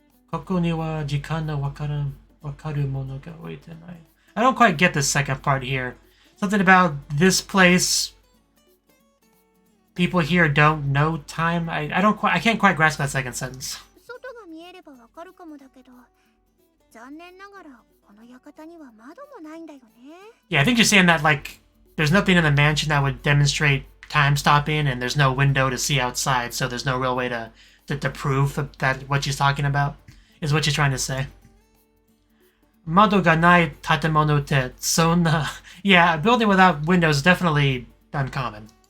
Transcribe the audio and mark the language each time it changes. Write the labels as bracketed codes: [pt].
[ja] ここには時間のわかるものが置いてない. [en] I don't quite get the second part here. Something about this place... People here don't know time. I can't quite grasp that second sentence. [ja] 外が見えればわかるかもだけど、残念ながらこの館には窓もないんだよね。 [en] Yeah, I think you're saying that, like, there's nothing in the mansion that would demonstrate time stopping, and there's no window to see outside, so there's no real way to prove that what she's talking about is what she's trying to say. [ja] Mado ga nai tatemono te sonna. [en] Yeah, a building without windows is definitely uncommon.